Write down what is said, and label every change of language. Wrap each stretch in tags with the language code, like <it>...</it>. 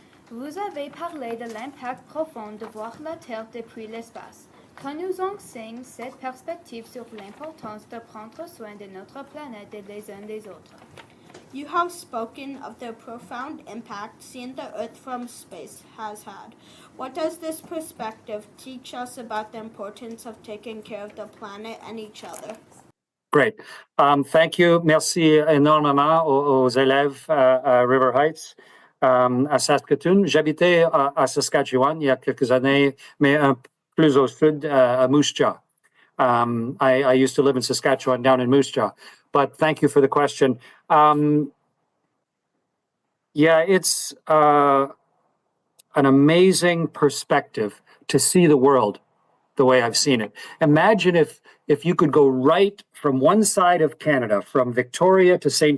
<fr>Vous avez parlé de l'impact profond de voir la Terre depuis l'espace. Que nous enseigne cette perspective sur l'importance de prendre soin de notre planète et les uns des autres?</fr> <en>You have spoken of the profound impact seeing the Earth from space has had. What does this perspective teach us about the importance of taking care of the planet and each other? Great. Thank you.</en> <fr>Merci énormément aux élèves à River Heights, à Saskatoon. J'habitais à Saskatchewan il y a quelques années, mais plus au sud, à Moose Jaw.</fr> <en>I used to live in Saskatchewan down in Moose Jaw. But thank you for the question. Yeah, it's an amazing perspective to see the world the way I've seen it. Imagine if you could go right from one side of Canada, from Victoria to St.</en>